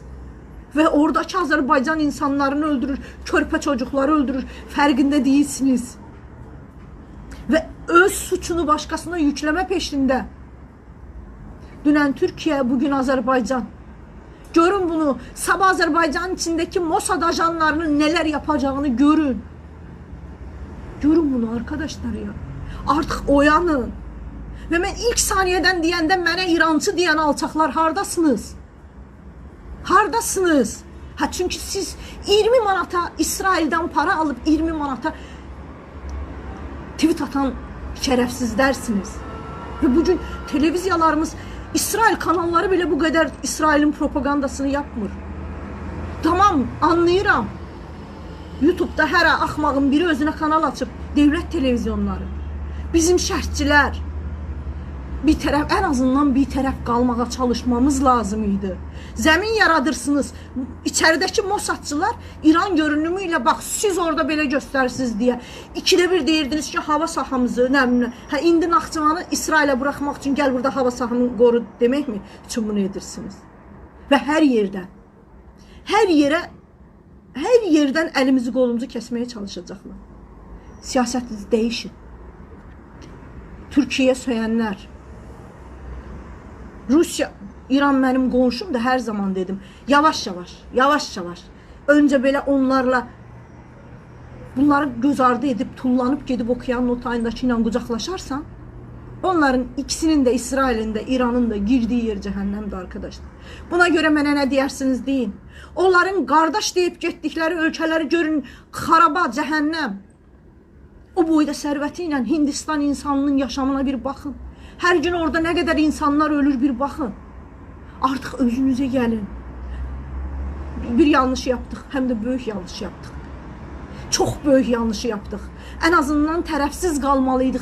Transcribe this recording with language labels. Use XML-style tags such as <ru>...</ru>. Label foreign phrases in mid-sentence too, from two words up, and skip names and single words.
<az>Və oradakı Azərbaycan insanlarını öldürür, körpə çocukları öldürür, fərqində deyilsiniz. Və öz suçunu başqasına yükləmə peşində. Dünən Türkiyə, bugün Azərbaycan. Görün bunu, sabah Azərbaycanın</az> <tr>içindeki Mossad ajanlarının neler yapacağını görün. Görün bunu arkadaşlar ya.</tr> <az>Artıq oyanın. Və mən ilk saniyədən deyəndə mənə İrancı deyən alçaqlar hardasınız? Hardasınız?</az> <tr>Ha, çünkü siz 20 manata İsrail'den para alıp 20 manata tweet atan şerefsizlersiniz. Ve bugün televiziyalarımız, İsrail kanalları bile bu kadar İsrail'in propagandasını yapmır. Tamam,</tr> <az>anlayıram. YouTube'da hər axmağın biri özünə kanal açıb,</az> <tr>devlet televizyonları.</tr> <az>Bizim şərhçilər bir tərəf,</az> <tr>en azından</tr> <az>bir tərəf qalmağa çalışmamız lazım idi. Zemin yaradırsınız.</az> <tr>İçerideki Mossadçılar İran görünümü</tr> <az>ilə bax, siz orada belə göstərsiniz deyə. İkide bir deyirdiniz ki, hava sahamızı, nə bilim, hə, indi Naxçıvanı İsrailə buraxmaq üçün gəl burada hava sahamını qoru demək mi üçün bunu edirsiniz? Və hər yerdən əlimizi qolumuzu kəsməyə çalışacaqlar.</az> <tr>Siyasətinizi değişin. Türkiye'ye söyənlər, Rusya, İran benim qonşum da her zaman dedim. Yavaş yavaş. Önce belə onlarla bunları göz ardı edip tullanıp gidip okuyan notayındaki ilə qucaqlaşarsan, onların ikisinin de İsrail'in de İran'ın da girdiği yer cehennemdi arkadaşlar.</tr> <az>Buna göre mənə nə deyirsiniz deyin. Onların qardaş deyip getdikləri ölkələri görün, xaraba, cehennem. O boyda sərvəti ilə Hindistan insanının yaşamına</az> <tr>bir bakın. Her gün orada ne kadar insanlar ölür bir bakın. Artık özünüze gelin. Bir yanlış yaptık. Hem de büyük yanlış yaptık. Çok büyük yanlış yaptık. En azından</tr> <az>tərəfsiz qalmalıydık.</az>